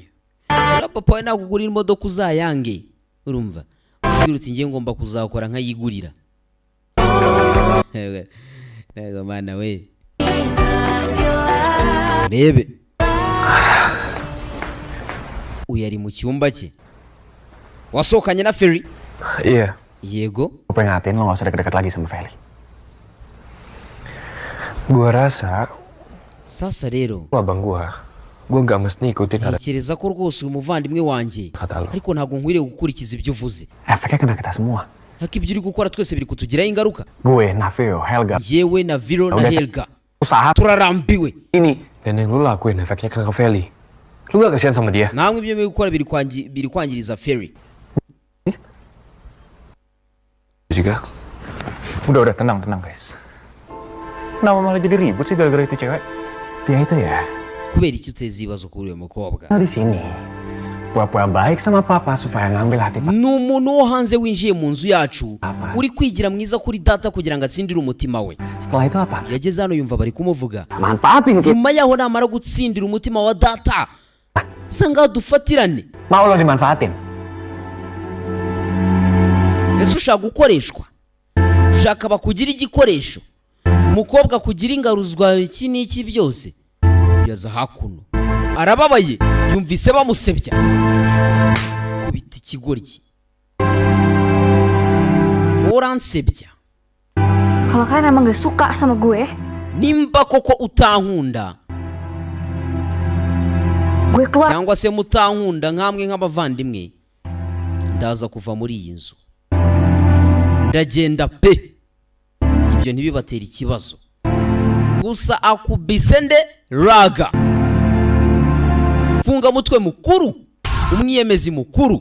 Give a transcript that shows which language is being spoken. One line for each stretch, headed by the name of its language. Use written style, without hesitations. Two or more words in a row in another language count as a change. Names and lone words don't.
Kinyarwanda: papa we nagugurira imodoka uzayange urumva uti ngiye ngomba kuzakora nkayigurira. Ego mana we rebe uyu ari mu cyumba cye. wasohokanye na Ferry?
Indonesian: Iya.
Kinyarwanda: Yego.
Indonesian: Gue pengen ngatain lo gak usah deket-deket lagi sama Feli. Gua rasa
Kinyarwanda: sasa rero
Indonesian: abang gua gak mesti ikutin ada
Kinyarwanda: ntekereza ko rwose uyu muvandimwe wanjye,
Indonesian: kata lo.
Kinyarwanda: ariko ntabwo nkwiriye gukurikiza ibyo uvuze.
Indonesian: Efeknya kena kita semua.
Kinyarwanda: ariko ibyo uri gukora twese biri kutugiraho ingaruka.
Indonesian: Gue, Navio, Helga.
Kinyarwanda: yewe na Viro na Helga
Indonesian: Usaha
Kinyarwanda: turarambiwe.
Indonesian: ini. Dan yang lu lakuin efeknya kena ke Feli. Lu gak kasihan sama dia?
Kinyarwanda: namwe ibyo muri gukora biri kwangiriza Ferry.
Indonesian: Juga. Udah tenang guys. Kenapa malah jadi ribut sih gara-gara itu cewek? Dia itu ya.
Kinyarwanda: kubera iki uteza ibibazo kuri uyu mukobwa?
Indonesian: Di sini. Pura-pura baik sama papa supaya ngambil hati papa.
Kinyarwanda: ni umuntu wo hanze winjiye mu nzu yacu uri kwigira mwiza kuri data kugira ngo atsindire umutima we.
Indonesian: Setelah itu apa?
Kinyarwanda: yageze hano yumva bari kumuvuga.
Indonesian: Manfaatin kita.
Kinyarwanda: nyuma yaho namara gutsindira umutima wa data sanga dufatirane.
Indonesian: Mau lo dimanfaatin?
Kinyarwanda: ese ushaka gukoreshwa? ushaka bakugira igikoresho? umukobwa kugira ingaruzwa iki n'iki byose? yaza hakuno arababaye yumvise bamusebya kubita ikigoryi. uransebya?
Indonesian: Kalau kalian emang gak suka sama gue,
Kinyarwanda: nimba koko utankunda
Indonesian: gue keluar.
Kinyarwanda: cyangwa se mutankunda nkamwe nk'abavandimwe, ndaza kuva muri iyi nzu ndagenda pe. ibyo ntibibatera ikibazo. gusa akubise nde Raga, funga mutwe mukuru, umwiyemezi mukuru.